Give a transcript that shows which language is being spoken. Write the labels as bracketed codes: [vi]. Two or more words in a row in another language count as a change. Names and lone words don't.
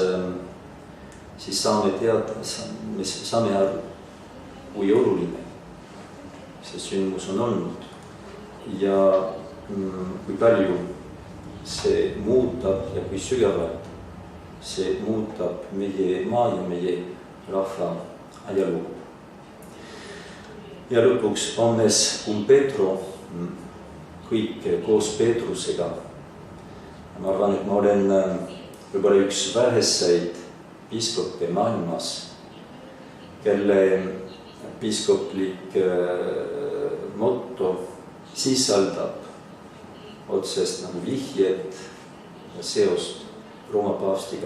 [et] saame teada, me saame aru, kui oluline see sündmus on olnud ja kui palju see muutab ja kui sügavalt see muutab meie maa ja meie rahva ajalugu. Ja lõpuks [la] omnes cum Petro, [et] kõik koos Peetrusega. Ma arvan, et ma olen võib-olla üks väheseid piiskoppe maailmas, kelle piiskoplik motto sisaldab otsest nagu vihjet ja seost Rooma paavstiga.